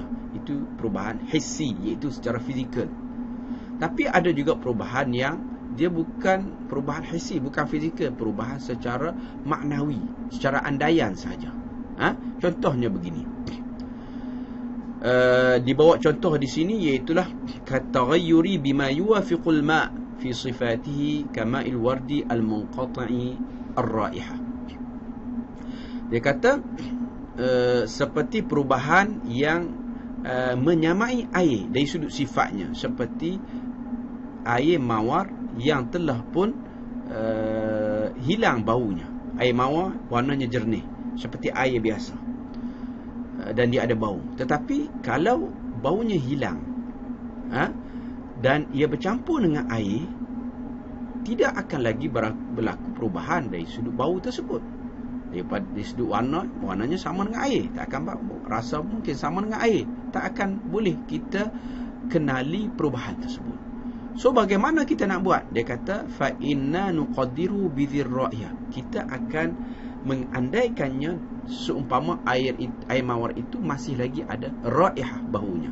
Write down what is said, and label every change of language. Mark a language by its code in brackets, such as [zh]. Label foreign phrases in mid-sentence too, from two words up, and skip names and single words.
[ms] Itu perubahan hissi, iaitu secara fizikal. Tapi ada juga perubahan yang dia bukan perubahan hissi, bukan fizikal, perubahan secara maknawi, secara andaian saja. [ar] Contohnya begini. Dibawa contoh di sini, iaitulah كالتغير بما يوافق الماء في صفته كماء الورد المنقطع الرائحة. [ms] Dia kata seperti perubahan yang menyamai air dari sudut sifatnya, seperti air mawar yang telah pun hilang baunya. Air mawar warnanya jernih seperti air biasa, dan dia ada bau. Tetapi kalau baunya hilang, dan ia bercampur dengan air, tidak akan lagi berlaku perubahan dari sudut bau tersebut. Dari sudut warnanya sama dengan air, tak akan bau. Rasa mungkin sama dengan air, tak akan boleh kita kenali perubahan tersebut. So bagaimana kita nak buat? Dia kata [ar] فإنا نقدر بالرأي. [ms] Kita akan mengandaikannya seumpama air mawar itu masih lagi ada raihah, baunya.